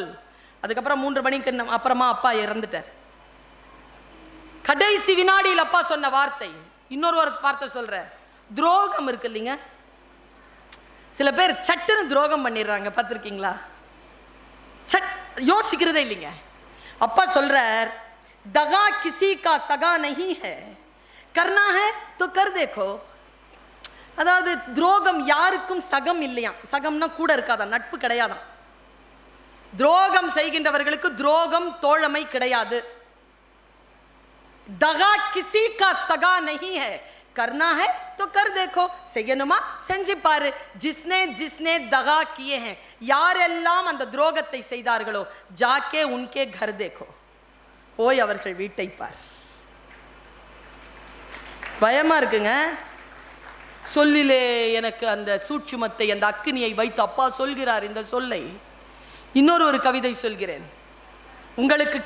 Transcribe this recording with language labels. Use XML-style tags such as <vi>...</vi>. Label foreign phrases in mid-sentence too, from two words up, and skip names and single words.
<ta>அதுக்கப்புறம் 3 மணிக்கு அப்புறமா அப்பா இறந்துட்டார். கடைசி வினாடியில் அப்பா சொன்ன வார்த்தை. இன்னொரு வார்த்தை சொல்ற, துரோகம் இருக்கு இல்லைங்க. சில பேர் சட்டுன்னு துரோகம் பண்ணிடுறாங்க, பார்த்திருக்கீங்களா? யோசிக்கிறதே இல்லைங்க. அப்பா சொல்றார்,</ta> <hi>दगा किसी का सगा नहीं है, करना है तो कर देखो.</hi> <ta>அதாவது துரோகம் யாருக்கும் சகம் இல்லையா. சகம்னா கூட இருக்காதான், நட்பு கிடையாதான். துரோகம் செய்கின்றவர்களுக்கு துரோகம் தோழமை கிடையாது.</ta> <hi>दगा किसी का सगा नहीं है, करना है तो कर देखो.</hi> <ta>செய்யணுமா செஞ்சு பாரு.</ta> <hi>जिसने जिसने दगा किए हैं,</hi> <ta>யாரெல்லாம் அந்த துரோகத்தை செய்தார்களோ,</ta> <hi>जाके उनके घर देखो,</hi> <ta>போய் அவர்கள் வீட்டை பார். பயமா இருக்குங்க. சொல்லிலே எனக்கு அந்த சூட்சுமத்தை, அந்த அக்கினியை வைத்து அப்பா சொல்கிறார் இந்த சொல்லை. இன்னொரு கவிதை சொல்கிறேன் உங்களுக்கு.</ta>